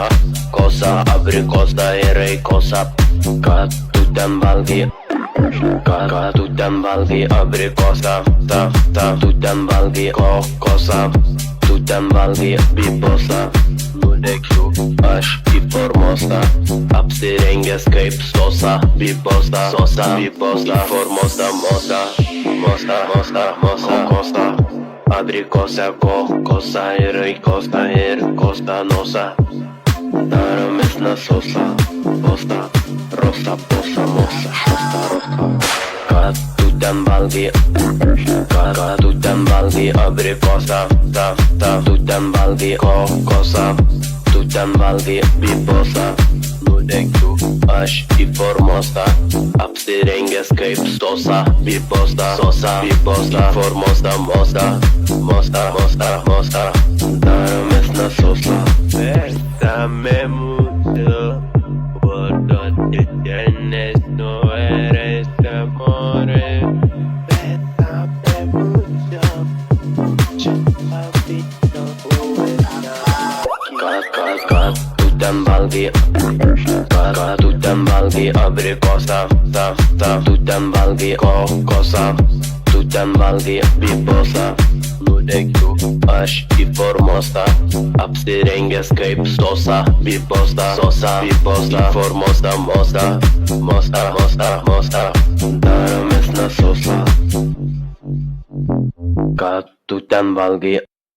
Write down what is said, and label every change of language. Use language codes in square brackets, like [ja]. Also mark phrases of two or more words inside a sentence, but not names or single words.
[lt] Kosa, abrikosą ir kosa. Ką tu ten valgai? Ką tu ten valgai abrikosą? Tu ten valgai kokosą? Tu ten valgai bibosą? Nulekiu aš į formosą, apsirengęs kaip sosa. Bibosta, sosa, bibosta, formosa, mosa. Mosta, abrikosa, kokosa ir kosta nosa. Daromės nasosa, posta, rosa, posa, mosa, šosta, rosa. Ką tu ten valgai? Ką tu ten valgai abrikosą? Tu ten valgai kokosą? Tu ten valgai bibosą? Nulekiu aš į formosą, apsirengęs kaip sosa. Bibosta, sosa, bibosta, formosa, mosta. Daromės nasosa. [es] Bésame mucho, por donde tienes no eres amore. Bésame mucho, papito, [lt] Ką tu ten valgai? Ką tu ten valgai abrikosą? Tu ten valgai kokosą? Tu ten valgai bibosą? Nulekiu aš į formosą, apsirengęs kaip sosa. Bibosta, sosa, bibosta, formosa, mosta. Daromės nasosa. Ką tu ten valgai?